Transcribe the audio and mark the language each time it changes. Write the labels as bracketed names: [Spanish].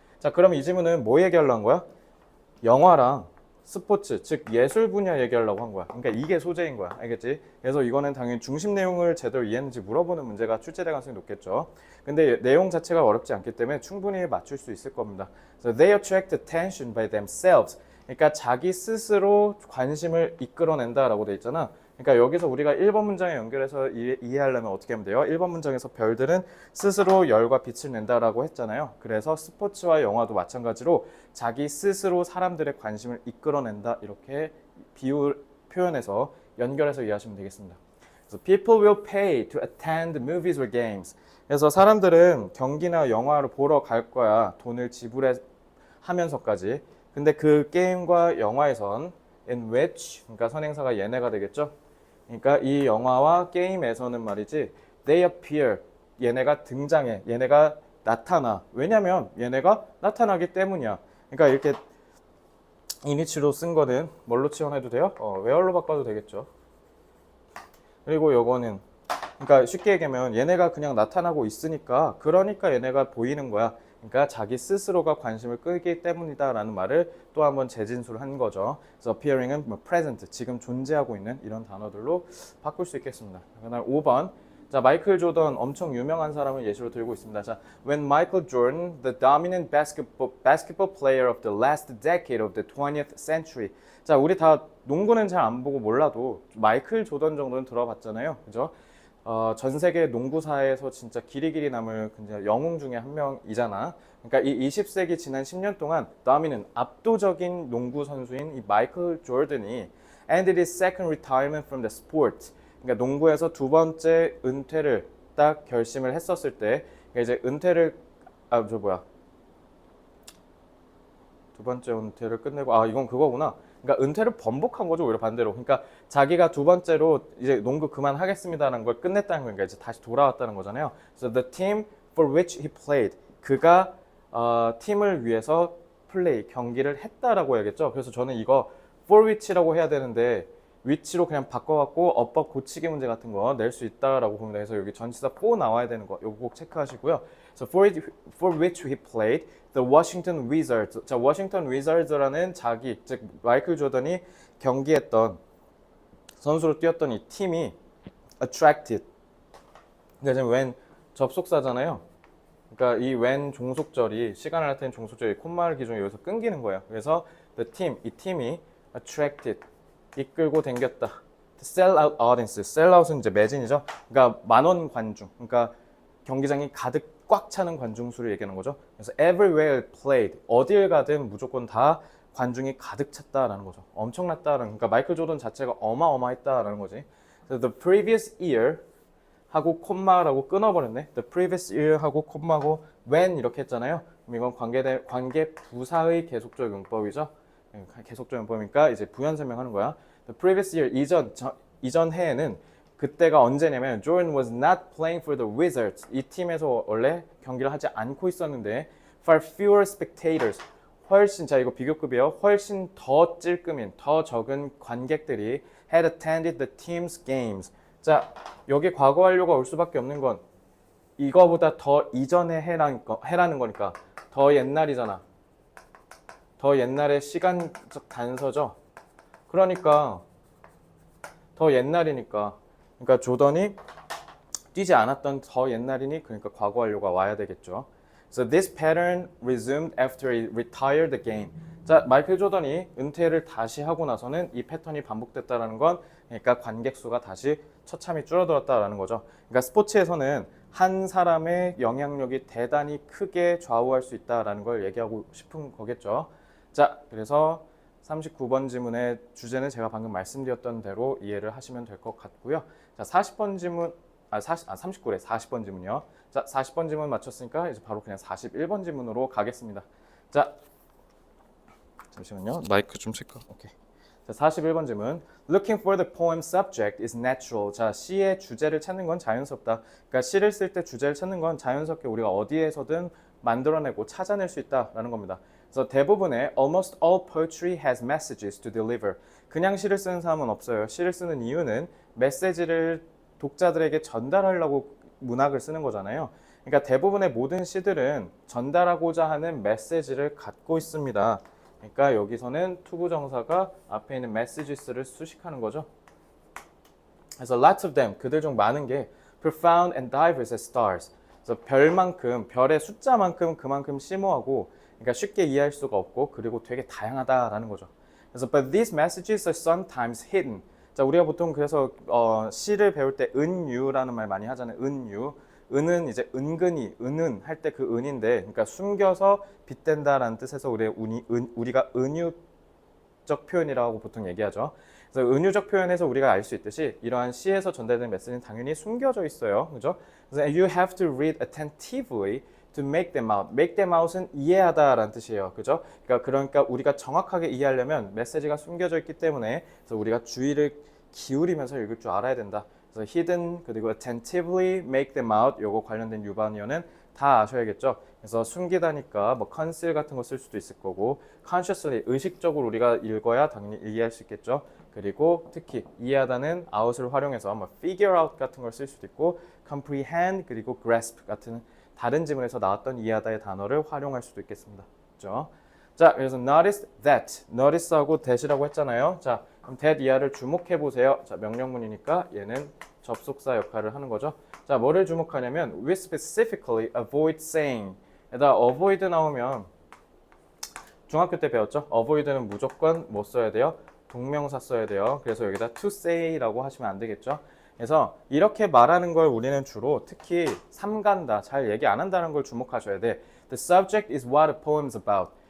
[Korean] 자, 그럼 이 질문은 뭐 얘기하려는 거야? 영화랑 스포츠, 즉 예술 분야 얘기하려고 한 거야. 그러니까 이게 소재인 거야. 알겠지? 그래서 이거는 당연히 중심 내용을 제대로 이해했는지 물어보는 문제가 출제될 가능성이 높겠죠. 근데 내용 자체가 어렵지 않기 때문에 충분히 맞출 수 있을 겁니다. [English] So they attract attention by themselves. [Korean] 그러니까 자기 스스로 관심을 이끌어낸다라고 돼 있잖아. 그러니까 여기서 우리가 1번 문장에 연결해서 이해하려면 어떻게 하면 돼요? 1번 문장에서 별들은 스스로 열과 빛을 낸다라고 했잖아요. 그래서 스포츠와 영화도 마찬가지로 자기 스스로 사람들의 관심을 이끌어낸다 이렇게 표현해서 연결해서 이해하시면 되겠습니다. 그래서 [English] people will pay to attend movies or games. [Korean] 그래서 사람들은 경기나 영화를 보러 갈 거야. 돈을 지불하면서까지. 근데 그 게임과 영화에선 [English] in which, [Korean] 그러니까 선행사가 얘네가 되겠죠. 그러니까 이 영화와 게임에서는 말이지 [English] they appear, [Korean] 얘네가 등장해, 얘네가 나타나. 왜냐면 얘네가 나타나기 때문이야. 그러니까 이렇게 이니치로 쓴 거는 뭘로 치환해도 돼요? where로 바꿔도 되겠죠. 그리고 요거는 그러니까 쉽게 얘기하면 얘네가 그냥 나타나고 있으니까 그러니까 얘네가 보이는 거야. 그러니까 자기 스스로가 관심을 끌기 때문이다라는 말을 또 한번 재진술한 거죠. 그래서 [English] appearing은 present, [Korean] 지금 존재하고 있는 이런 단어들로 바꿀 수 있겠습니다. 그다음 5번. 자, 마이클 조던 엄청 유명한 사람을 예시로 들고 있습니다. 자, [English] when Michael Jordan, the dominant basketball player of the last decade of the 20th century. [Korean] 자, 우리 다 농구는 잘 안 보고 몰라도 마이클 조던 정도는 들어봤잖아요. 그죠? 전 세계 농구사에서 진짜 길이 남을 영웅 중에 한 명이잖아. 그러니까 이 20세기 지난 10년 동안 다미는 압도적인 농구 선수인 이 마이클 조던이 [English] ended his second retirement from the sport. [Korean] 그러니까 농구에서 두 번째 은퇴를 딱 결심을 했었을 때, 그러니까 이제 은퇴를 두 번째 은퇴를 끝내고 이건 그거구나. 그러니까 은퇴를 번복한 거죠, 오히려 반대로. 그러니까 자기가 두 번째로 이제 농구 그만하겠습니다라는 걸 끝냈다는 거니까 이제 다시 돌아왔다는 거잖아요. [English] So the team for which he played, [Korean] 그가 팀을 위해서 경기를 했다라고 해야겠죠. 그래서 저는 이거 for which라고 해야 되는데 which로 그냥 바꿔갖고 어법 고치기 문제 같은 거 낼 수 있다라고 봅니다. 그래서 여기 전치사 for 나와야 되는 거 이거 꼭 체크하시고요. [English] So for which he played the Washington Wizards. [Korean] 자, 워싱턴 위저즈라는 자기, 즉 마이클 조던이 경기했던 선수로 뛰었던 이 팀이 [English] attracted. [Korean] 그러니까 지금 when 접속사잖아요. 그러니까 이 when 종속절이 시간을 나타내는 종속절이 콤마를 기준으로 여기서 끊기는 거예요. 그래서 [English] the team, [Korean] 이 팀이 [English] attracted, [Korean] 이끌고 댕겼다. [English] sell out audience, [Korean] sell out은 이제 매진이죠. 그러니까 만원 관중, 그러니까 경기장이 가득 꽉 차는 관중 수를 얘기하는 거죠. 그래서 [English] everywhere played, [Korean] 어딜 가든 무조건 다 관중이 가득 찼다라는 거죠. 엄청났다라는, 그러니까 마이클 조던 자체가 어마어마했다라는 거지. 그래서 [English] the previous year [Korean] 하고 콤마라고 끊어버렸네. [English] the previous year [Korean] 하고 콤마고 when 이렇게 했잖아요. 그럼 이건 관계 부사의 계속적 용법이죠. 계속적 용법이니까 이제 부연 설명하는 거야. [English] The previous year, [Korean] 이전 해에는 그때가 언제냐면 [English] Jordan was not playing for the Wizards. [Korean] 이 팀에서 원래 경기를 하지 않고 있었는데 [English] for fewer spectators, [Korean] 훨씬, 자 이거 비교급이에요. 훨씬 더 찔끔인, 더 적은 관객들이 [English] had attended the team's games. [Korean] 자, 여기 과거 완료가 올 수밖에 없는 건 이거보다 더 이전에 해라는 거니까 더 옛날이잖아. 더 옛날의 시간적 단서죠. 그러니까 더 옛날이니까, 그러니까 조던이 뛰지 않았던 더 옛날이니 그러니까 과거 완료가 와야 되겠죠. [English] So this pattern resumed after he retired the game. [Korean] 자, 마이클 조던이 은퇴를 다시 하고 나서는 이 패턴이 반복됐다라는 건 그러니까 관객 수가 다시 처참히 줄어들었다라는 거죠. 그러니까 스포츠에서는 한 사람의 영향력이 대단히 크게 좌우할 수 있다라는 걸 얘기하고 싶은 거겠죠. 자, 그래서 39번 지문의 주제는 제가 방금 말씀드렸던 대로 이해를 하시면 될 것 같고요. 자, 40번 지문 39래 40번 지문이요. 자, 40번 지문 맞췄으니까 이제 바로 그냥 41번 지문으로 가겠습니다. 자, 잠시만요. 마이크 좀 체크. 오케이. 자, 41번 질문. [English] Looking for the poem subject is natural. [Korean] 자, 시의 주제를 찾는 건 자연스럽다. 그러니까 시를 쓸 때 주제를 찾는 건 자연스럽게 우리가 어디에서든 만들어내고 찾아낼 수 있다라는 겁니다. 그래서 대부분의 [English] almost all poetry has messages to deliver. [Korean] 그냥 시를 쓰는 사람은 없어요. 시를 쓰는 이유는 메시지를 독자들에게 전달하려고 문학을 쓰는 거잖아요. 그러니까 대부분의 모든 시들은 전달하고자 하는 메시지를 갖고 있습니다. 그러니까 여기서는 투부정사가 앞에 있는 messages를 수식하는 거죠. 그래서 [English] lots of them, [Korean] 그들 중 많은 게 [English] profound and diverse as stars. [Korean] 그래서 별만큼, 별의 숫자만큼 그만큼 심오하고 그러니까 쉽게 이해할 수가 없고 그리고 되게 다양하다라는 거죠. 그래서 [English] but these messages are sometimes hidden. [Korean] 자, 우리가 보통 그래서 시를 배울 때 은유라는 말 많이 하잖아요. 은유. 은은 이제 은근히, 은은 할 때 그 은인데, 그러니까 숨겨서 빗댄다라는 뜻에서 우리가 은유적 표현이라고 보통 얘기하죠. 그래서 은유적 표현에서 우리가 알 수 있듯이 이러한 시에서 전달되는 메시지는 당연히 숨겨져 있어요. 그죠? 그래서 [English] you have to read attentively to make them out. [Korean] make them out은 이해하다라는 뜻이에요. 그죠? 그러니까 우리가 정확하게 이해하려면 메시지가 숨겨져 있기 때문에 그래서 우리가 주의를 기울이면서 읽을 줄 알아야 된다. 그래서 hidden 그리고 [English] attentively make them out [Korean] 요거 관련된 유반어는 다 아셔야겠죠. 그래서 숨기다니까 뭐 conceal 같은 거 쓸 수도 있을 거고 consciously 의식적으로 우리가 읽어야 당연히 이해할 수 있겠죠. 그리고 특히 이해하다는 out을 활용해서 뭐 [English] figure out [Korean] 같은 걸 쓸 수도 있고 comprehend 그리고 grasp 같은 다른 지문에서 나왔던 이해하다의 단어를 활용할 수도 있겠습니다. 그렇죠? 자, 그래서 notice that, notice하고 that이라고 했잖아요. 자, 그럼 that 이하를 주목해 보세요. 자, 명령문이니까 얘는 접속사 역할을 하는 거죠. 자, 뭐를 주목하냐면 [English] we specifically avoid saying. [Korean] 에다 avoid 나오면 중학교 때 배웠죠? avoid는 무조건 뭐 써야 돼요? 동명사 써야 돼요. 그래서 여기다 to say라고 하시면 안 되겠죠? 그래서 이렇게 말하는 걸 우리는 주로 특히 삼간다, 잘 얘기 안 한다는 걸 주목하셔야 돼. [English] The subject is what a poem is about.